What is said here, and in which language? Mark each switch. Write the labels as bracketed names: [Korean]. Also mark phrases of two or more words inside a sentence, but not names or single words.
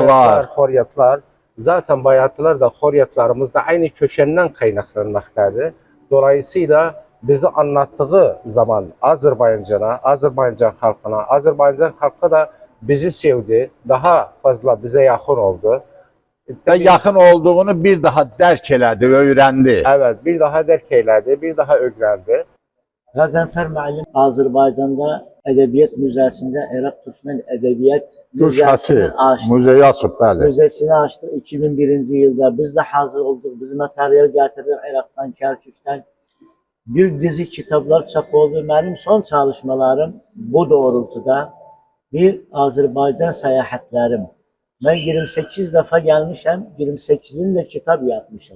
[Turkish] Bayatlar, horyatlar. Zaten bayatlar da horyatlarımız da aynı kökenden kaynaklanmaktadır. Dolayısıyla bizi anlattığı zaman Azerbaycan'a, Azerbaycan halkına, Azerbaycan halkı da bizi sevdi. Daha fazla bize yakın oldu. [Azerbaijani] Və yaxın olduğunu bir daha dərk elədi, öyrəndi. [Turkish] Evet, bir daha derk eyledi, bir daha öğrendi. [Azerbaijani] Gazanfer Müəllim Azərbaycanda Ədəbiyyat Müzəsində Irak Türkmen Ədəbiyyat Güşəsi, Müzəsini açdı. Muzeyi açıb, bəli. [Turkish] Müzesini açtık 2001. yılda. Biz de hazır olduk. Biz materyal getirdik Irak'tan, Kerkük'ten. Bir dizi kitaplar çap oldu. Benim son çalışmalarım bu doğrultuda. Bir Azerbaycan seyahatlerim. Ben 28 defa gelmişim. 28'in de kitap yapmışım.